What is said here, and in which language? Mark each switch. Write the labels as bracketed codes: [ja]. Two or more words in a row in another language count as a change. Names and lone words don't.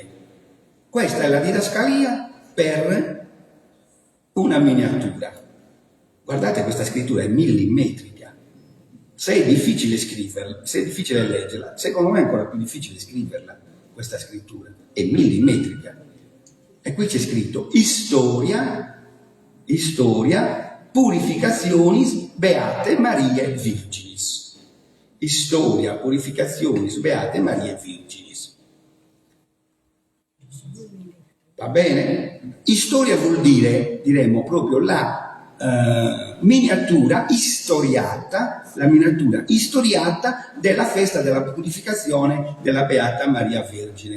[it] Questa è la didascalia per una miniatura. Guardate, questa scrittura è millimetrica. Se è difficile scriverla, se è difficile leggerla, secondo me è ancora più difficile scriverla, questa scrittura. È millimetrica. E qui c'è scritto [la] Historia, purificationis beate Mariae Virginis. Historia, purificationis beate Mariae Virginis. [it] Va bene? Historia vuol dire, diremmo, proprio la miniatura istoriata della festa della purificazione della Beata Maria Vergine.